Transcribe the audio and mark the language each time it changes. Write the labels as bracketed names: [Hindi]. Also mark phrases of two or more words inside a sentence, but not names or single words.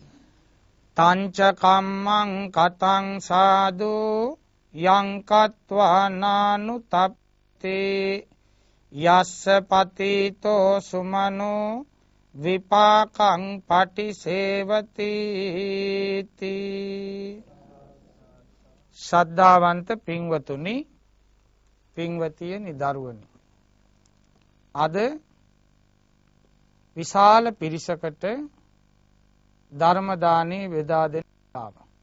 [Pali] තංච කම්මං කතං සාදු යං කତ୍වා නානුතප්ති යස්ස පතිතෝ සුමනෝ විපාකං පටිසේවති [Sinhala] ශ්‍රද්ධාවන්ත පින්වතුනි පින්වතියනි දරුවනි අද විශාල පිරිසකට ධර්ම දානේ බෙදා දෙන්න ආවා.